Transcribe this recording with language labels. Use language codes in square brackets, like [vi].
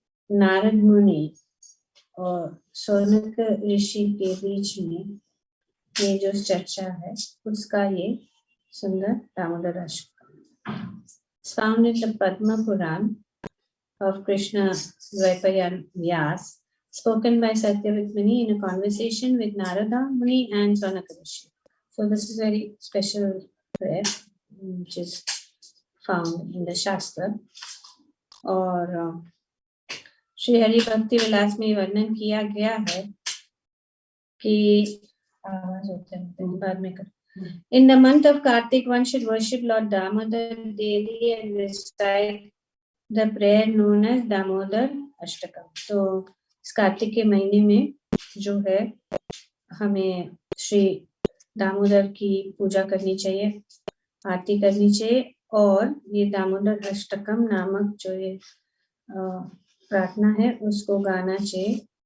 [hi] नारद मुनि और सौनक ऋषि के बीच में ये जो चर्चा है, उसका ये सुंदर Damodar Ashtakam [en] found in the Padma Puran of Krishna Dvaipayan Vyas, spoken by Satyavat Muni in a conversation with Narada Muni and Saunaka Rishi. So this is very special prayer which is found in the Shastra. [hi] और श्री हरि भक्ति विलास में वर्णन किया गया है कि बाद में कर [en] In the month of Kartik, one should worship Lord Damodar daily and recite the prayer known as Damodar Ashtakam. [hi] तो इस कार्तिक के महीने में जो है हमें श्री दामोदर की पूजा करनी चाहिए, आरती करनी चाहिए, और ये दामोदर अष्टकम नामक जो ये प्रार्थना है उसको गाना चाहिए।